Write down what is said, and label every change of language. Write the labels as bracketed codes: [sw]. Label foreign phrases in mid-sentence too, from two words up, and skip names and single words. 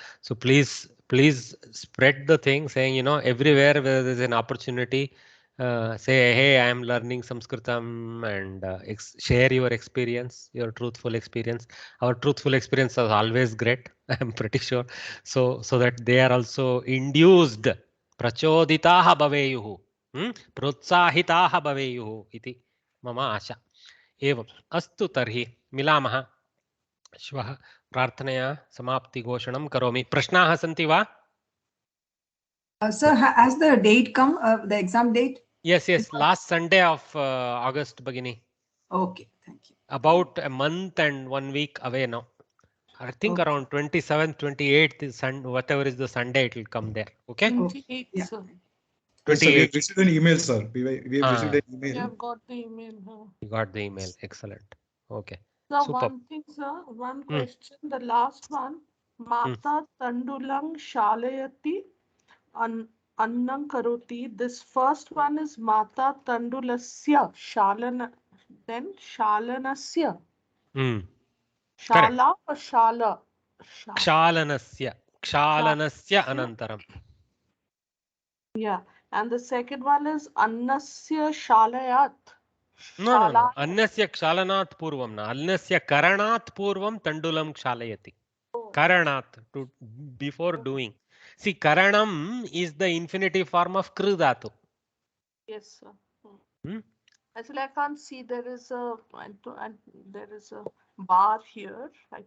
[en] So please spread the thing, saying, you know, everywhere where there's an opportunity, say, hey, I am learning Samskritam, and share your experience, your truthful experience. Our truthful experience is always great, I'm pretty sure. So that they are also induced, [sa] प्रचोदिताः भवेयुः, प्रोत्साहिताः भवेयुः इति मम आशा. एवम् अस्तु तर्हि मिलामः श्वः प्रार्थनया समाप्तिघोषणं करोमि. प्रश्नाः सन्ति वा? [en] Sir, has the date come, the exam date? Yes, last Sunday of August beginning. Okay, thank you. About a month and 1 week away now. I think around 27th, 28th is whatever is the Sunday, it will come there. Okay? 28th, Yeah. sir. Yes, sir, we have received an email, sir. We have received an We email. have got the email. You got the email. Excellent. Okay. So Super. one thing, sir, one question. The last one. [sa] माता तण्डुलं क्षालयति अन्नं करोति. [en] This first one is [sa] माता तण्डुलस्य क्षालन. [en] Then Shalanasya. Shala or Shala? [sa] क्षालनस्य अनन्तरम्. [en] Yeah. And the second one is [sa] अन्नस्य क्षालयत्. No. अन्नस्य क्षालनात् पूर्वं न. अन्नस्य करणात् पूर्वं तण्डुलं क्षालयति. Karanat, [en] to before doing. See, karanam is the infinitive form of [sa] कृ धातु. [en] Yes, sir. Actually, I can't see. There is a bar here. I can't